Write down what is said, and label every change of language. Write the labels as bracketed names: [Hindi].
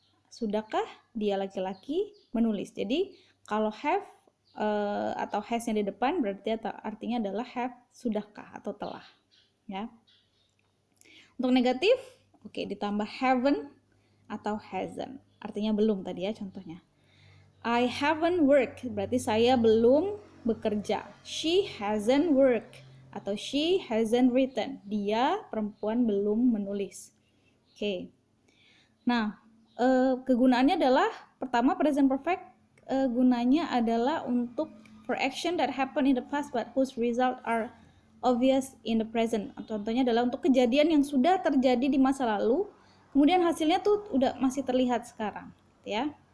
[Indonesian] Sudahkah dia laki-laki menulis? Jadi kalau have atau has yang di depan berarti artinya adalah have, sudahkah atau telah ya. Untuk negatif, oke, ditambah haven't atau hasn't. Artinya belum tadi ya contohnya. [English] I haven't worked, [Indonesian] berarti saya belum bekerja. [English] She hasn't worked atau she hasn't written. [Indonesian] Dia perempuan belum menulis. Oke. Nah, kegunaannya adalah pertama present perfect gunanya adalah untuk [English] for action that happen in the past but whose result are obvious in the present. [Indonesian] Contohnya adalah untuk kejadian yang sudah terjadi di masa lalu, kemudian hasilnya tuh udah masih terlihat sekarang, ya.